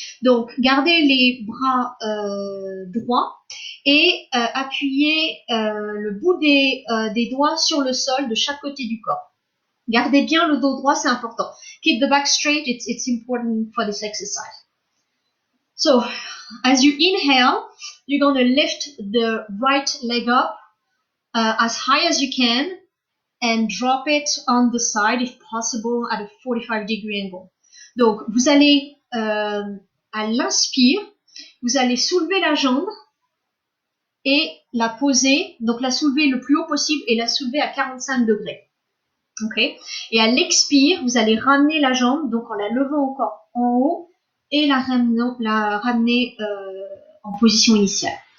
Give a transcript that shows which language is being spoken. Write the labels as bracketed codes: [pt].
[fr] Donc gardez les bras droits et appuyez le bout des doigts sur le sol de chaque côté du corps. Gardez bien le dos droit, c'est important. [en] Keep the back straight, it's important for this exercise. So, as you inhale, you're going to lift the right leg up as high as you can and drop it on the side, if possible, at a 45-degree angle. [fr] Donc, vous allez, à l'inspire, vous allez soulever la jambe et la poser, donc la soulever le plus haut possible et la soulever à 45 degrés. Okay? Et à l'expire, vous allez ramener la jambe, donc en la levant encore en haut, et la ramener en position initiale.